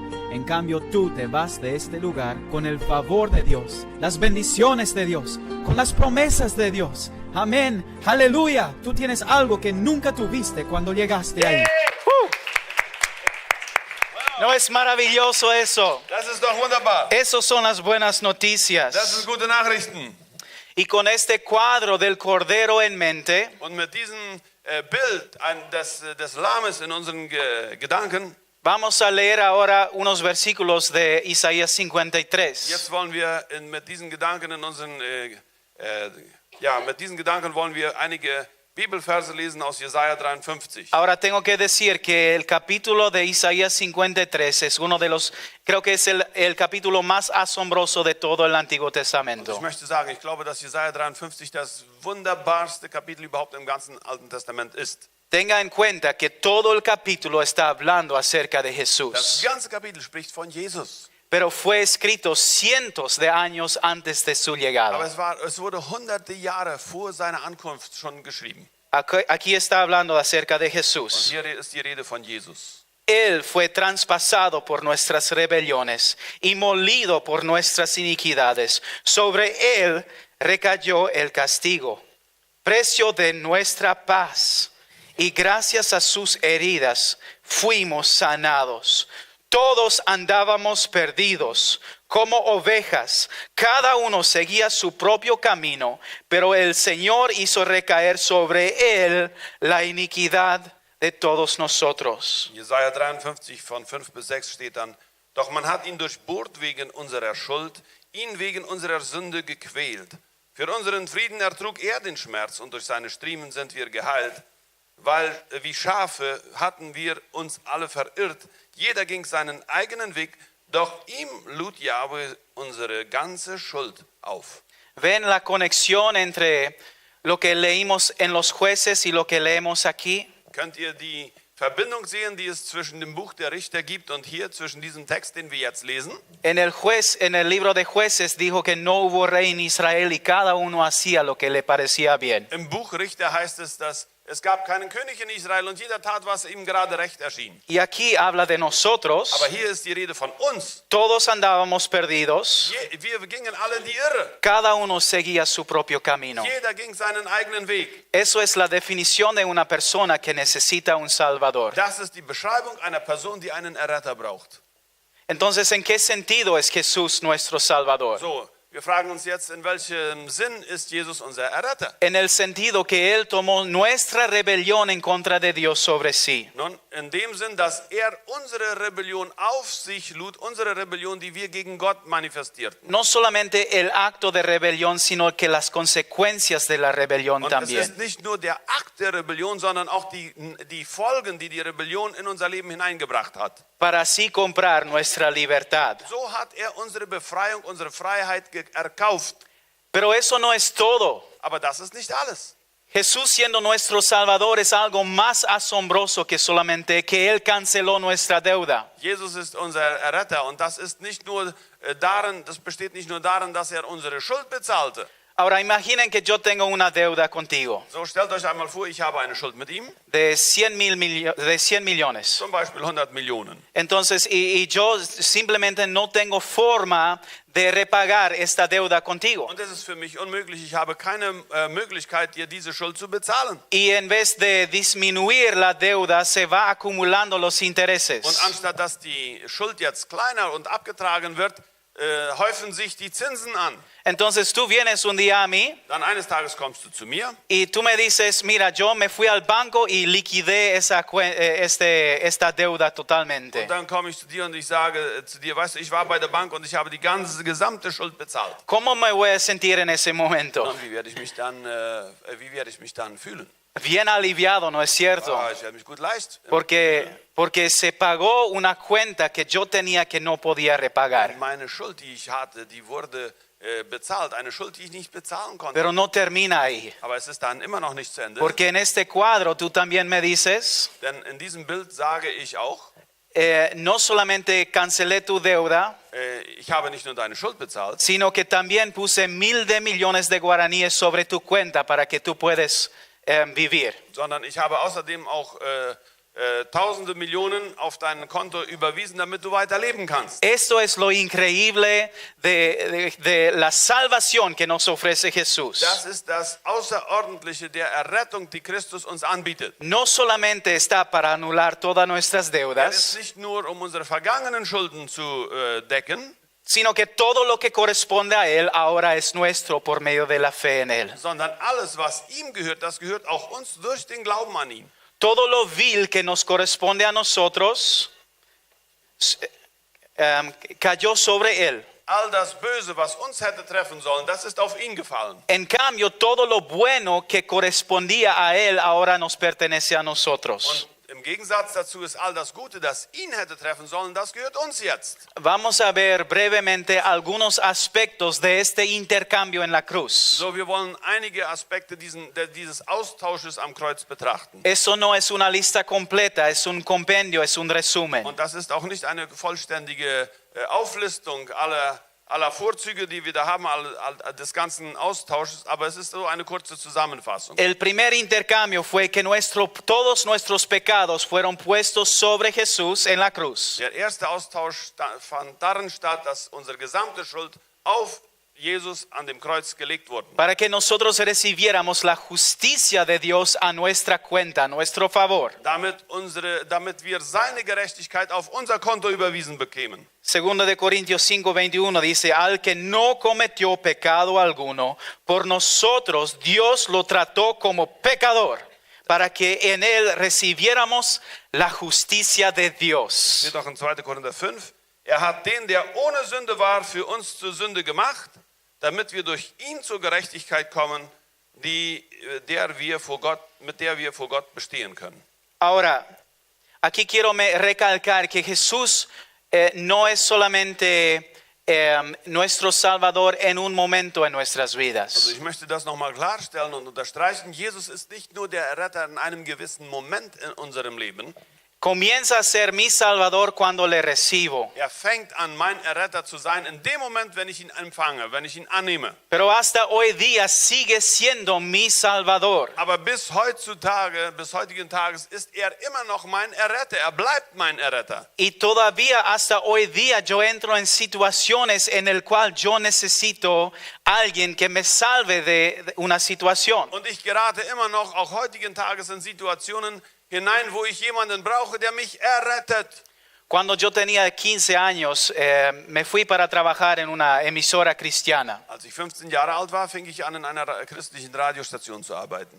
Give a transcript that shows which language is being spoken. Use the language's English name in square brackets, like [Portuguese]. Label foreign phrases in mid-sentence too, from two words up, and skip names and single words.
[Spanish] En cambio tú te vas de este lugar con el favor de Dios, las bendiciones de Dios, con las promesas de Dios. Amén, aleluya. Tú tienes algo que nunca tuviste cuando llegaste ahí. ¿No es maravilloso eso? [German] Das ist doch wunderbar. [Spanish] Esas son las buenas [German] Das [Spanish] noticias. [German] sind gute Nachrichten. [Spanish] Y con este cuadro del Cordero en mente, [German] Und mit diesem Bild des Lammes in unseren Gedanken, [Spanish] vamos a leer ahora unos versículos de Isaías 53. [German] jetzt wollen wir mit diesen Gedanken in unseren mit diesen Gedanken wollen wir einige Bibelverse lesen aus Jesaja 53. [Spanish] Ahora tengo que decir que el capítulo de Isaías 53 es uno de los, creo que es el capítulo más asombroso de todo el Antiguo [German] Ich [Spanish] Testamento. [German] möchte sagen, ich glaube, dass Jesaja 53 das wunderbarste Kapitel überhaupt im ganzen Alten Testament ist. [Spanish] Tenga en cuenta que todo el capítulo está hablando acerca de [German] Das [Spanish] Jesús, [German] ganze Kapitel spricht von Jesus. [Spanish] pero fue escrito cientos de años antes de su [German] Aber [Spanish] llegada. [German] es wurde hunderte Jahre vor seiner Ankunft schon geschrieben. [Spanish] Aquí está hablando acerca de [German] Und [Spanish] Jesús. [German] hier ist die Rede von Jesus. [Spanish] Él fue traspasado por nuestras rebeliones y molido por nuestras iniquidades. Sobre él recayó el castigo, precio de nuestra paz. Y gracias a sus heridas fuimos sanados. Todos andábamos perdidos como ovejas. Cada uno seguía su propio camino, pero el Señor hizo recaer sobre él la iniquidad de todos nosotros. [German] Jesaja 53 von 5 bis 6 steht dann: Doch man hat ihn durchbohrt wegen unserer Schuld, ihn wegen unserer Sünde gequält. Für unseren Frieden ertrug er den Schmerz und durch seine Striemen sind wir geheilt. Weil wie Schafe hatten wir uns alle verirrt. Jeder ging seinen eigenen Weg, doch ihm lud Jahwe unsere ganze Schuld auf. [Spanish] ¿Ven la conexión entre lo que leímos en los jueces y lo que leemos aquí? [German] Könnt ihr die Verbindung sehen, die es zwischen dem Buch der Richter gibt und hier zwischen diesem Text, den wir jetzt lesen? [Spanish] En el libro de jueces dijo que no hubo rey en Israel y cada uno hacía lo que le parecía bien. [German] Im Buch Richter heißt es, dass Es gab keinen König in Israel und jeder tat, was ihm gerade recht erschien. [Spanish] Y aquí habla de nosotros. [German] Aber hier ist die Rede von uns. [Spanish] Todos andábamos perdidos. [German] Wir gingen alle in die Irre. [Spanish] Cada uno seguía su propio camino. [German] Jeder ging seinen eigenen Weg. [Spanish] Eso es la definición de una persona que necesita un Salvador. [German] Das ist die Beschreibung einer Person, die einen Erretter braucht. [Spanish] Entonces, ¿en qué sentido es Jesús nuestro Salvador? [German] So, wir fragen uns jetzt, in welchem Sinn ist Jesus unser Erretter? [Spanish] En el sentido que Él tomó nuestra rebelión en contra de Dios sobre sí. [German] Nun, in dem Sinn, dass unsere Rebellion auf sich lud, unsere Rebellion, die wir gegen Gott manifestierten. [Spanish] No solamente el acto de rebelión, sino que las consecuencias de la rebelión [German] Und es [Spanish] también. [German] ist nicht nur der Akt der Rebellion, sondern auch die Folgen, die die Rebellion in unser Leben hineingebracht hat. [Spanish] Para así comprar nuestra libertad. [German] So hat unsere Befreiung, unsere Freiheit erkauft. [Spanish] Pero eso no es todo. [German] Aber das ist nicht alles. [Spanish] Jesús siendo nuestro Salvador es algo más asombroso que solamente que Él canceló nuestra deuda. [German] Jesus ist unser Erretter und das ist nicht nur darin, das besteht nicht nur darin, dass unsere Schuld bezahlte. [Spanish] Ahora imaginen que yo tengo una deuda contigo [German] So, stellt euch einmal vor, ich habe eine Schuld mit ihm, [Spanish] de 100 millones. [German] zum Beispiel 100 Millionen. [Spanish] Entonces, y yo simplemente no tengo forma de repagar esta deuda contigo. [German] Und es ist für mich unmöglich, ich habe keine Möglichkeit, dir diese Schuld zu bezahlen. [Spanish] Y en vez de disminuir la deuda, se va acumulando los [German] Und [Spanish] intereses. [German] anstatt dass die Schuld jetzt kleiner und abgetragen wird, häufen sich die Zinsen an. [Spanish] Entonces tú vienes un día a mí [German] Dann eines Tages kommst du zu mir [Spanish] y tú me dices, mira, yo me fui al banco y liquidé esta deuda totalmente. [German] und dann komme ich zu dir und ich sage zu dir, weißt du, ich war bei der Bank und ich habe die gesamte Schuld bezahlt. [Spanish] ¿Cómo me voy a sentir en ese momento? [German] Und wie werde ich mich dann fühlen? [Spanish] Bien aliviado, ¿no es cierto? [German] Ich werde mich gut leicht. [Spanish] Porque se pagó una cuenta que yo tenía que no podía repagar. [German] Meine Schuld, die ich hatte, die wurde bezahlt. Eine Schuld, die ich nicht bezahlen konnte. [Spanish] Pero no termina ahí. [German] Aber es ist dann immer noch nicht zu Ende. [Spanish] Porque en este cuadro tú también me dices, [German] Denn in diesem Bild sage ich auch, [Spanish] no solamente cancelé tu deuda, [German] ich habe nicht nur deine Schuld bezahlt, [Spanish] sino que también puse 1,000 de millones de guaraníes sobre tu cuenta para que tú puedas vivir. [German] sondern ich habe außerdem auch tausende Millionen auf dein Konto überwiesen, damit du weiter leben kannst. [Spanish] Esto es lo increíble de la salvación que nos ofrece Jesús. [German] Das ist das Außerordentliche der Errettung, die Christus uns anbietet. [Spanish] No solamente está para anular todas nuestras [German] Es ist [Spanish] deudas, [German] nicht nur, um unsere vergangenen Schulden zu decken, [Spanish] sino que todo lo que corresponde a Él ahora es nuestro por medio de la fe en Él. [German] sondern alles, was ihm gehört, das gehört auch uns durch den Glauben an ihn. [Spanish] Todo lo vil que nos corresponde a nosotros cayó sobre Él. [German] All das Böse, was uns hätte treffen sollen, das ist auf ihn gefallen. [Spanish] En cambio, todo lo bueno que correspondía a Él ahora nos pertenece a nosotros. [German] Und im Gegensatz dazu ist all das Gute, das ihn hätte treffen sollen, das gehört uns jetzt. [Spanish] Vamos a ver brevemente algunos aspectos de este intercambio en la cruz. [German] So, wir wollen einige Aspekte dieses Austausches am Kreuz betrachten. [Spanish] Eso no es una lista completa, es un compendio, es un resumen. [German] Und das ist auch nicht eine vollständige Auflistung aller Vorzüge, die wir da haben, des ganzen Austausches, aber es ist so eine kurze Zusammenfassung. [Spanish] El primer intercambio fue que todos nuestros pecados fueron puestos sobre Jesús en la cruz. [German] Der erste Austausch fand darin statt, dass unsere gesamte Schuld auf Jesus an dem Kreuz gelegt wurde. [Spanish] Para que nosotros recibiéramos la justicia de Dios a nuestra cuenta, a nuestro favor. [German] Damit wir seine Gerechtigkeit auf unser Konto überwiesen bekämen. [Spanish] Segundo de Corintios 5:21 dice, al que no cometió pecado alguno, por nosotros Dios lo trató como pecador, para que en él recibiéramos la justicia de Dios. [German] Steht doch in 2. Korinther 5. Hat den, der ohne Sünde war, für uns zur Sünde gemacht, damit wir durch ihn zur Gerechtigkeit kommen, mit der wir vor Gott bestehen können. [Spanish] Ahora, aquí quiero recalcar que Jesús no es solamente nuestro Salvador en un momento en nuestras [German] Also [Spanish] vidas. [German] ich möchte das nochmal klarstellen und unterstreichen. Jesus ist nicht nur der Erretter in einem gewissen Moment in unserem Leben. [Spanish] comienza a ser mi Salvador cuando le recibo. [German] fängt an, mein Erretter zu sein, in dem Moment, wenn ich ihn empfange, wenn ich ihn annehme. [Spanish] Pero hasta hoy día sigue siendo mi Salvador. [German] Aber bis heutzutage, bis heutigen Tages ist er immer noch mein Erretter. Er bleibt mein Erretter. [Spanish] Y todavía hasta hoy día yo entro en situaciones en el cual yo necesito alguien que me salve de una situación. [German] Und ich gerate immer noch, auch heutigen Tages, in Situationen hinein, wo ich jemanden brauche, der mich errettet. [Spanish] Cuando yo tenía 15 años, me fui para trabajar en una emisora cristiana. [German] Als ich 15 Jahre alt war, fing ich an, in einer christlichen Radiostation zu arbeiten.